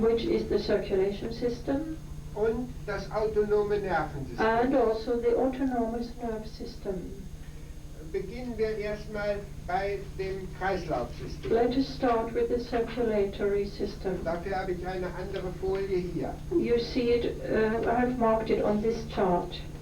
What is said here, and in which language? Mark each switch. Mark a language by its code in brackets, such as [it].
[en] which is the circulation system, [de] und das autonome Nervensystem. [en] and also the autonomous nerve system. [de] Beginnen wir erstmal bei dem Kreislaufsystem. [en] Let us start with the circulatory system. [de] Dafür habe ich eine andere Folie hier. [en] You see it, I have marked it on this chart.